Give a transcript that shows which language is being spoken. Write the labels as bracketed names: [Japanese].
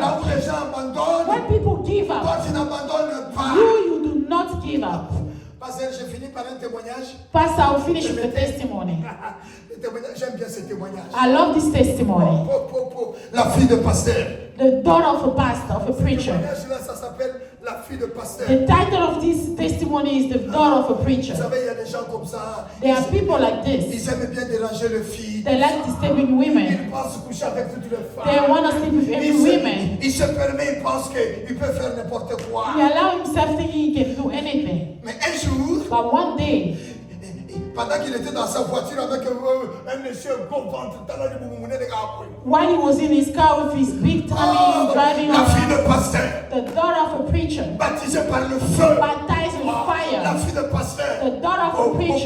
[French] Là où les gens abandonnent, [English] When people give [French] toi, [English] up, [French] tu n'abandonnes pas. [English] you do not give up. [French] Pasteur, j'ai fini par un témoignage. [English] Pastor, I'll finish with the testimony. [French] Le témoignage, j'aime bien ce témoignage. [English] I love this testimony. [French] La fille de pasteur. [English] The daughter of a pastor, of a preacher. [French] Le témoignage là, ça s'appelle la fille de pasteur. [English] The title of this testimony is the daughter of a preacher. [French] Vous savez, il y a des gens comme ça. [English] There are people like this. [French] Ils aiment bien déranger les filles. [English] They like disturbing women. [French] Ils pensent coucher avec toutes les femmes. [English] They want to sleep with every woman. [French] Il se permet, il pense qu'il peut faire n'importe quoi. [English] He allow himself thinking he can do anything. [French] Mais un jour, [English] But one day, [French] pendant qu'il était dans sa voiture avec un monsieur gros ventre, [English] while he was in his car with his big tummy driving [French] la fille [English] around, [French] de pasteur, [English] the daughter of a preacher, [French] baptisée par le feu. [English] baptized with [French] La [English] fire, [French] fille de pasteur, [English] the daughter of a preacher,